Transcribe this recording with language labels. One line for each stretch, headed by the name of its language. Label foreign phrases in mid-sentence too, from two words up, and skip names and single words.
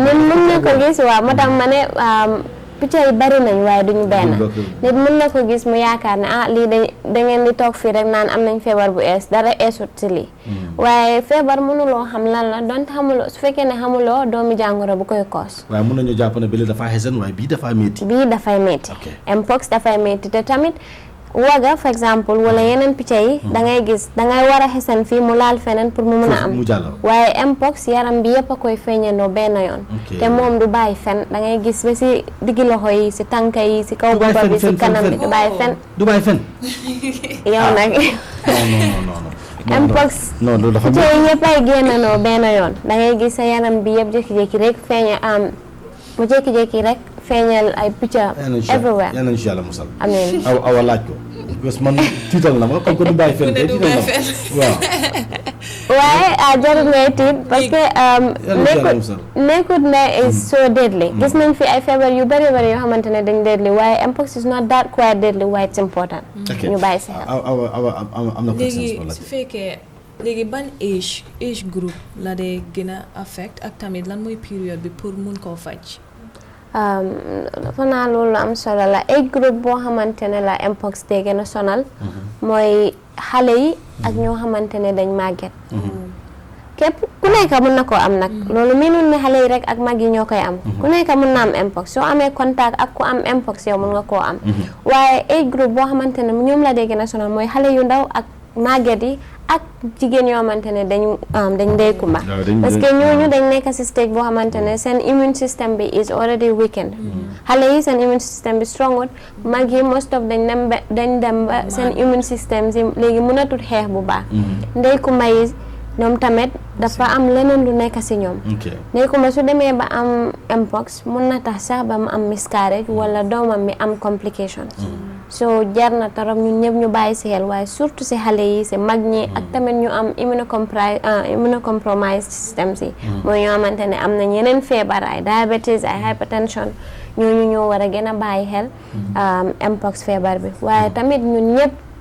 Wolof: mën na ko gis waaw moo tax ma ne picc yi bari nañ waaye duñu benn nit mën na ko gis mu yaakaar ne lii da ngeen di toog fii rek naan am nañ feebar bu ees dara eesut si lii waaye feebar mënuloo xam lan la donte xamuloo su fekkee ne xamuloo doomi jàngoro bu koy koos. waaye mën nañu jàpp ne bii dafa xesan waaye bii dafay métti. bii dafay métti. mpox dafay métti te tamit. waga
English: for example
Wolof: wala yeneen picc yi da ngay gis da ngay war a xesan fii mu laal feneen pour mu mën a am waaye mpox yaram bi yëpp a koy feeñandoo benn yoon te moom du bàyyi fen da ngay gis ba si diggi loxo yi si tànka yi si kaw boppa bi si kanam bi du bàyyi fen yow nag non mpox picc yi ñëpp ay génnandoo benn yoon da ngay gis sa yaram bi yëpp jékki-jékki rek feeña mu jékki-jékki rek feeñal ay picc everywhere yal nañu si yàlla musal amiin awa laaj ko
French: parce que
Wolof: man tiital na ma
French: comme que
Wolof: du bàyyi fen kay tiital na ma waaye jarul ngay tiit
French: parce que
Wolof: nekkut ne
English: is so deadly
Wolof: gis nañ fi ay feebar yu bëri bëri yoo xamante ne dañ deadly waaye mpox
English: is not that quite deadly
Wolof: waaye
English: it's important
Wolof: ñu bàyyi si xel am na léegi su fekkee léegi ban
English: age group
Wolof: la dee gën a affect ak tamit lan mooy période bi pour mun koo faj. dafa naa loolu am solo la
English: age group
Wolof: boo xamante ne la mpox dee gën a sonal mooy xale yi ak ñoo xamante ne dañ màgget képp ku nekk mën na koo am nag loolu miinul ne xale yi rek ak mag yi ñoo koy am ku nekk mën na am mpox soo amee contact ak ku am mpox yow mën nga koo am waaye
English: age group
Wolof: boo xamante ne ñoom la dee gën a sonal mooy xale yu ndaw ak màgget yi ak jigéen yoo xamante ne dañ dee kumba
French: parce que
Wolof: ñooñu dañ nekk si stage boo xamante ne seen
English: immune system
Wolof: bi
English: is already weakened
Wolof: xale yi seen
English: immune system
Wolof: bi strongut mag yi
English: most of
Wolof: dañ dem ba seen
English: immune system
Wolof: si léegi mënatul xeex bu baax ndey kumba yi ñoom tamit dafa am leneen lu nekk si ñoom ndey kumba su demee ba am mpox mun na tax sax ba mu am miscarriage wala doomam mi am complications so jar na torop ñun ñëpp ñu bàyyi si xel waaye surtout si xale yi si mag ñi ak tamit ñu am
English: immunocompromised systems
Wolof: yi mooy ñoo xamante ne am nañ yeneen feebar ay diabetes ay hypertension ñooñu ñoo war a gën a bàyyi xel mpox feebar bi waaye tamit ñun ñëpp